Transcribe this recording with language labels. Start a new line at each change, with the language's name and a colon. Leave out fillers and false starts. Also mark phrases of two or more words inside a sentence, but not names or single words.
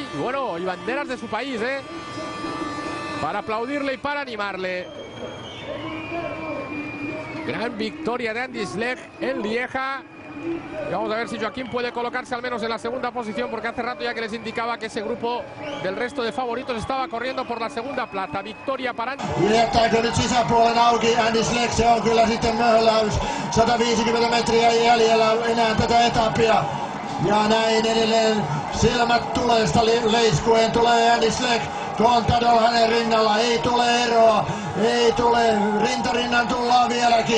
Spanish: Y bueno, y banderas de su país, para aplaudirle y para animarle. Gran victoria de Andy Schleck en Lieja. Y vamos a ver si Joaquín puede colocarse al menos en la segunda posición, porque hace rato ya que les indicaba que ese grupo del resto de favoritos estaba corriendo por la segunda plaza. Victoria para Andy.
Finnish: Jättääkö nyt sisäpuolen auki? Andy Schleck, se on kyllä sitten möhläys. 150 metriä jäljellä enää tätä etappia. Ja näin edelleen silmät tuleesta leiskuen tulee Andy Schleck. Contador hänen rinnalla, ei tule eroa, ei tule, rintarinnan tullaan vieläkin.